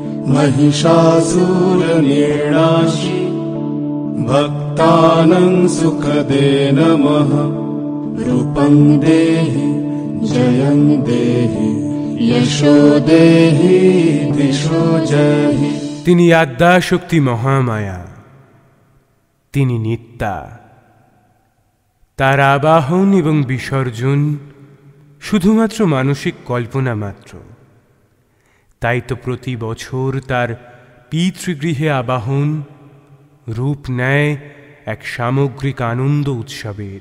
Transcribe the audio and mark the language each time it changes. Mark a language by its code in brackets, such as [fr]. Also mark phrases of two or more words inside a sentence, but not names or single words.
[sa] महिषासुरनिर्णाशि भक्तानां सुखदे नमः। रूपं देहि जयं देहि यशो देहि दिशो जहि। [bn] তিনি আদ্যাশক্তি মহামায়া, তিনি নিত্যা। তার আবাহন এবং বিসর্জন শুধুমাত্র মানসিক কল্পনা মাত্র। তাই তো প্রতি বছর তার পিতৃগৃহে আবাহন রূপ নেয় এক সামগ্রিক আনন্দ উৎসবের।